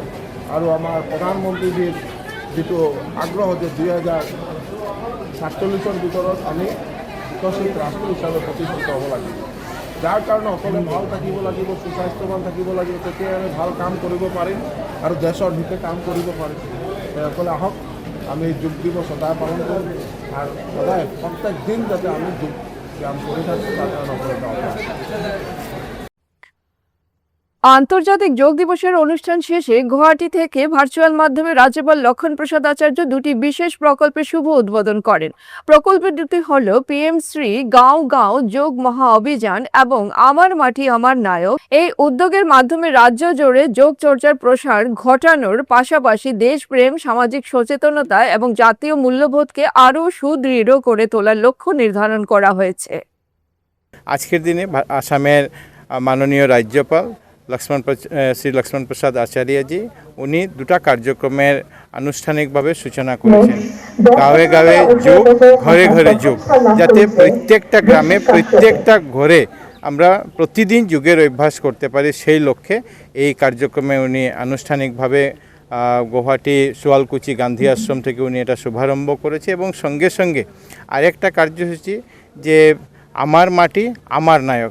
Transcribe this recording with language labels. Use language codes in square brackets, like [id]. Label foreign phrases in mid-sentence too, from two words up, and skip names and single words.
[as] আৰু আমাৰ প্ৰধানমন্ত্ৰীজীৰ যিটো আগ্ৰহ যে 2047 ভিতৰত আমি বিকশিত ৰাষ্ট্ৰ হিচাপে প্ৰতিষ্ঠিত হ'ব লাগিব, যাৰ কাৰণে সকলোৱে ভাল থাকিব লাগিব, সুস্বাস্থ্যৱান থাকিব লাগিব, তেতিয়া আমি ভাল কাম কৰিব পাৰিম আৰু দেশৰ হিতে কাম কৰিব পাৰিম। সকলে আহক, আমি যোগ দিৱস সদায় পালন কৰোঁ আৰু সদায় প্ৰত্যেক দিন যাতে আমি যোগ ব্যায়াম [bn] করে থাকি, তার কারণে আন্তর্জাতিক যোগ দিবসের অনুষ্ঠান শেষে গুয়াহাটি থেকে ভার্চুয়াল মাধ্যমে রাজ্যপাল লক্ষণ প্রসাদ আচার্য দুটি বিশেষ প্রকল্পের শুভ উদ্বোধন করেন। প্রকল্প দুটি হল পিএম শ্রী গাঁও গাঁও যোগ মহা অভিযান এবং আমার মাটি আমার নায়ক। এই উদ্যোগের মাধ্যমে রাজ্য জুড়ে যোগ চর্চার প্রসার ঘটানোর পাশাপাশি দেশপ্রেম, সামাজিক সচেতনতা এবং জাতীয় মূল্যবোধকে আরও সুদৃঢ় করে তোলার লক্ষ্য নির্ধারণ করা হয়েছে। আজকের দিনে আসামের মাননীয় রাজ্যপাল শ্রী লক্ষ্মণ প্রসাদ আচার্যজি উনি দুটা কার্যক্রমের আনুষ্ঠানিকভাবে সূচনা করেছেন। [as] গাঁৱে গাঁৱে যোগ, [bn] ঘরে ঘরে যোগ, যাতে প্রত্যেকটা গ্রামে, প্রত্যেকটা ঘরে আমরা প্রতিদিন যোগের অভ্যাস করতে পারি, সেই লক্ষ্যে এই কার্যক্রমে উনি আনুষ্ঠানিকভাবে গুয়াহাটি সোয়ালকুচি গান্ধী আশ্রম থেকে উনি এটা শুভারম্ভ করেছে। এবং সঙ্গে সঙ্গে আরেকটা কার্যসূচি যে আমার মাটি আমার নায়ক।